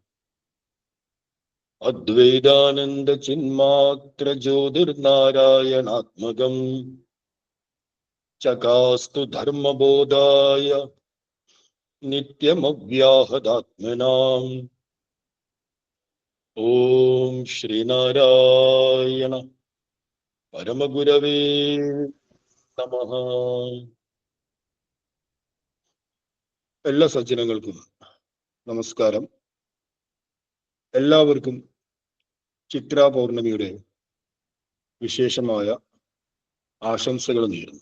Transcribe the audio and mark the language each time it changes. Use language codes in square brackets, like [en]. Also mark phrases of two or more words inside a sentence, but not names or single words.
[sa] अद्वैतानंद चिन्मात्र ज्योतिर्नारायणात्मकं चकास्तु धर्मबोधाय नित्यमव्याहदात्मनाम्। ओम श्रीनारायण പരമഗുരവേ നമഃ. [ml] എല്ലാ സജ്ജനങ്ങൾക്കും നമസ്കാരം. എല്ലാവർക്കും ചിത്രാ പൗർണമിയുടെ വിശേഷമായ ആശംസകൾ നേരുന്നു.